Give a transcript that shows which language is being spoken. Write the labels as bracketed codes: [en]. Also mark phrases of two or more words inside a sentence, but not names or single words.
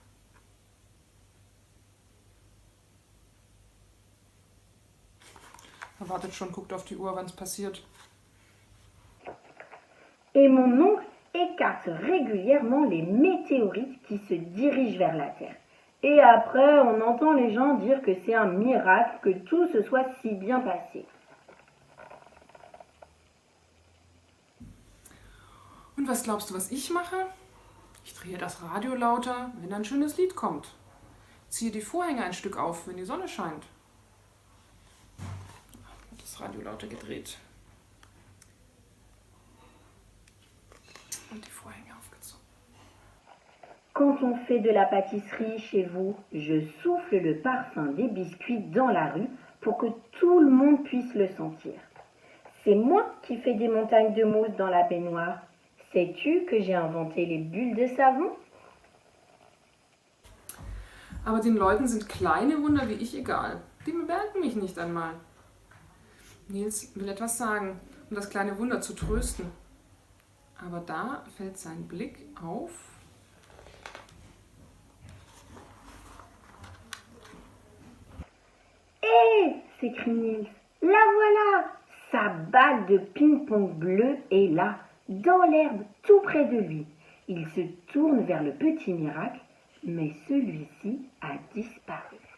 [de] Er wartet schon, guckt auf die Uhr, wann es passiert. [fr] Et mon oncle écarte régulièrement les météorites qui se dirigent vers la Terre. Et après, on entend les gens dire que c'est un miracle que tout se soit si bien passé. [de] Und was glaubst du, was ich mache? Ich drehe das Radio lauter, wenn ein schönes Lied kommt. Ziehe die Vorhänge ein Stück auf, wenn die Sonne scheint. Das Radio lauter gedreht. Und die Vorhänge aufgezogen. [fr] Quand on fait de la pâtisserie chez vous, je souffle le parfum des biscuits dans la rue pour que tout le monde puisse le sentir. C'est moi qui fais des montagnes de mousse dans la baignoire. Sais-tu que j'ai inventé les bulles de savon? [de] Aber den Leuten sind kleine Wunder wie ich egal. Die bemerken mich nicht einmal. Nils will etwas sagen, um das kleine Wunder zu trösten. Aber da fällt sein Blick auf [fr] Hé, s'écrie Nils. La voilà! Sa balle de ping-pong bleu est là, dans l'herbe, tout près de lui. Il se tourne vers le petit miracle, mais celui-ci a disparu.